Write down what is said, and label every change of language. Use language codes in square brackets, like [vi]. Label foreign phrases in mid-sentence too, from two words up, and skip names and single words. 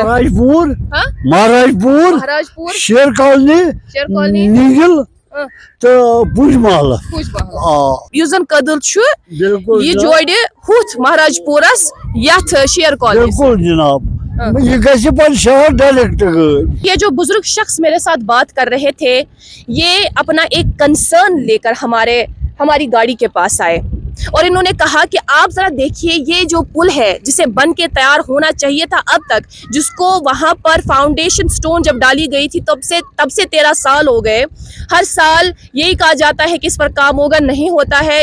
[ks] مہاراج پوٗر مہاراج پوٗر مہاراج پوٗر شیر کالنی شیر کالنی نیٖگل تہٕ پُج محلہٕ آ یُس زن کٔدٕل چھُ بالکل یہِ جوڑِ ہُتھ مہاراج پوٗرس یتھ شیر کالنی بالکل جناب یہ گژھِ پتہٕ شہر ڈائریکٹ گٲڑۍ [ur] یہ جو بزرگ شخص میرے ساتھ بات کر رہے تھے یہ اپنا ایک کنسرن لے کر ہماری گاڑی کے پاس آئے اور انہوں نے کہا کہ آپ ذرا دیکھیے یہ جو پل ہے جسے بن کے تیار ہونا چاہیے تھا اب تک جس کو وہاں پر فاؤنڈیشن سٹون جب ڈالی گئی تھی تب سے 13 سال ہو گئے ہر سال یہی کہا جاتا ہے کہ اس پر کام ہوگا نہیں ہوتا ہے